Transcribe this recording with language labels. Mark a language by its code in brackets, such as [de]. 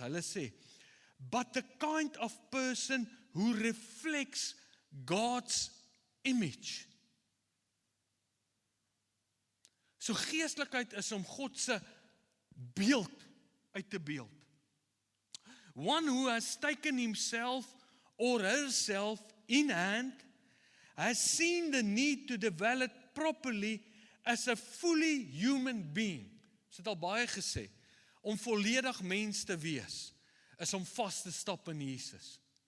[af] Hulle sê, [en] but the kind of person who reflects God's image. [af] So geestelikheid is om God se beeld uit te beeld. [en] One who has taken himself or herself in hand has seen the need to develop properly as a fully human being. [af] Ons het al baie gesê. om volledig mens te wees, is om vas te stap in Jesus.